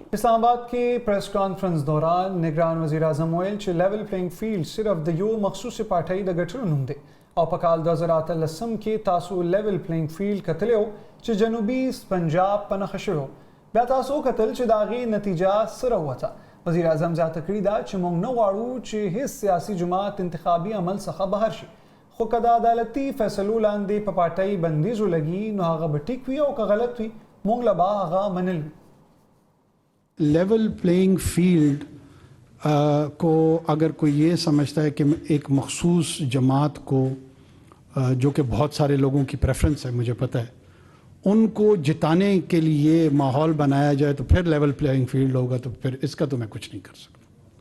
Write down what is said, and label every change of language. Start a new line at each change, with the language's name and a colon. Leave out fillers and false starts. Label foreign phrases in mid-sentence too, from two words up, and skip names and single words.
Pashto: اسلام آباد کې پریس کانفرنس دوران نگران وزیر اعظم ویل چې
English: level playing field
Pashto: صرف د یو مخصوص پارټۍ د ګټلو نوم دی او په کال 2013 کې تاسو
English: level playing field
Pashto: کتلی چې جنوبي پنجاب په نښه شوی، بیا تاسو کتل چې د هغې نتیجه څه راووته. وزیر اعظم زیاته کړې ده چې موږ نه غواړو چې هیڅ سیاسي جماعت انتخابي عمل څخه بهر شي، خو که د عدالتي فیصلو لاندې په پارټۍ بندیز ولګي نو هغه به ټیک وي او که غلط وي موږ له به هغه منل وي.
English: level playing field
Urdu: کو اگر کوئی یہ سمجھتا ہے کہ ایک مخصوص جماعت کو جو کہ بہت سارے لوگوں کی پریفرینس ہے، مجھے پتا ہے، ان کو جتانے کے لیے ماحول بنایا جائے تو پھر
English: level playing field
Urdu: ہوگا، تو پھر اس کا تو میں کچھ نہیں کر سکتا.